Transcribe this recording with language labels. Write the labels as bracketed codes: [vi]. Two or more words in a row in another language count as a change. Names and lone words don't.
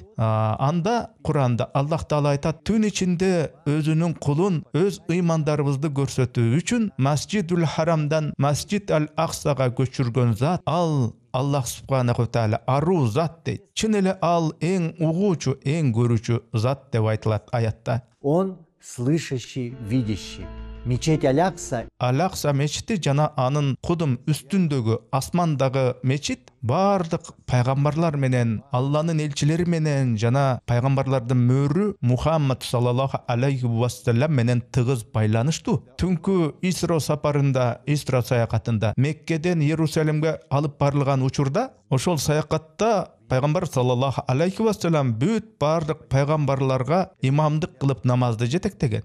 [ky] Анда Куранда Аллах Таала айтат: түн ичинде өзүнүн кулун, өз ыймандарыбызды көрсөтүү үчүн Масжидул Харамдан Масжид Ал-Аксага көчүргөн зат ал Аллах Субханаху Таала аруу зат дейт. Чын эле ал эң угуучу, эң көрүүчү зат деп айтылат аятта. [ru] Он слышащий, видящий. Мечеть [ky] Алакса мечити жана анын кудум үстүндөгү асмандагы мечит бардык пайгамбарлар менен, Алланын элчилери менен жана пайгамбарлардын мөрү Мухаммад [ar] صلى الله عليه وسلم [ky] менен тыгыз байланыштуу. Түнкү Исра сапарында, Исра саякатында Меккеден Иерусалимге алып барылган учурда, ошол саякатта пайгамбар [ar] صلى الله عليه وسلم [ky] бүт бардык пайгамбарларга имамдык кылып намазды жетектеген.